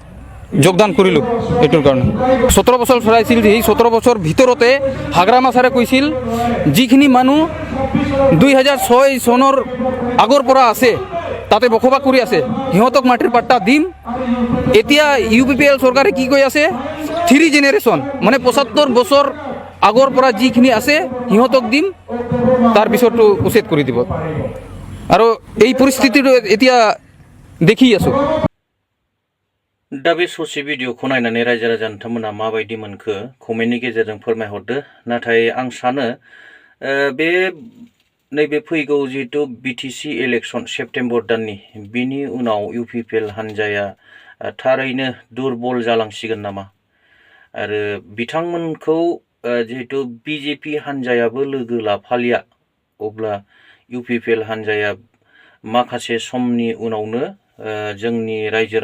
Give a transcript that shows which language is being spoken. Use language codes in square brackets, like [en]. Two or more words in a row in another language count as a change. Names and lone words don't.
[as] যোগদান কৰিলোঁ এটোৰ কাৰণে 17 বছৰ চলাইছিল সেই 17 বছৰ ভিতৰতে হাগ্ৰামা ছাৰে কৈছিল যিখিনি মানুহ 2006 চনৰ আগৰ পৰা আছে তাতে বসবাস কৰি আছে সিহঁতক মাটিৰ পাট্টা দিম এতিয়া UPPL চৰকাৰে কি কৈ আছে 3 জেনেৰেশ্যন মানে 75 বছৰ আগৰ পৰা যিখিনি আছে সিহঁতক দিম তাৰপিছতো উচ্ছেদ কৰি দিব আৰু এই পৰিস্থিতিটো এতিয়া দেখি আছোঁ [brx] दा बे ससे भिडिअखौ नायनानै रायजो राजा नोंथांमोना माबायदि मोनखो कमेन्टनि गेजेरजों फोरमायहरदो नाथाय आं सानो बे नैबे फैगौ जिहेतु BTC इलेक्शन सेप्तेम्बर दाननि बिनि उनाव UPPL हान्जाया थारैनो दुरबल जालांसिगोन नामा आरो बिथांमोनखौ जिहेतु BJP हान्जायाबो लोगो लाफालिया अब्ला UPPL हान्जाया माखासे समनि उनावनो जोंनि रायजो